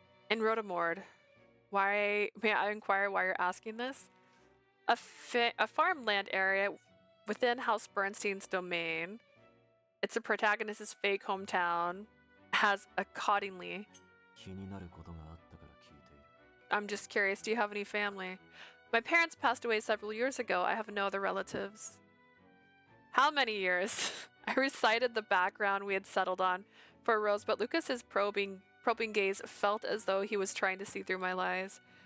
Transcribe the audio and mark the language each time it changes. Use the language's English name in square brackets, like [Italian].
[English] In Rotamord. Why, may I inquire why you're asking this? A farmland area within House Bernstein's domain. It's the protagonist's fake hometown. Has accordingly. [Japanese] 気になることがあったから聞いている。 [English] I'm just curious, do you have any family? My parents passed away several years ago. I have no other relatives. How many years? I recited the background we had settled on for Rose, but Lucas's probing gaze felt as though he was trying to see through my lies.